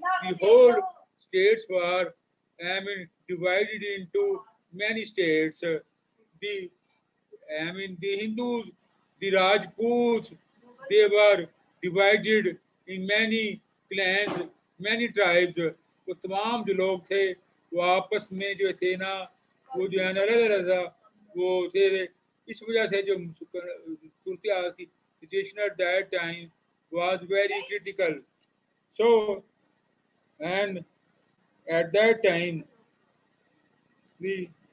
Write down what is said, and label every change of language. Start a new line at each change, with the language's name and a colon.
English: The whole states were, divided into many states. The, the Hindus, the Rajputs, they were divided in many clans, many tribes.
Urdu: وہ تمام جو لوگ تھے وہ آپس میں جو تھے نا وہ جو ہے نا الگ الگ تھا وہ تھے. اس وجہ سے جو صورتحال تھی
English: situation at that time was very critical. So, and at that time, the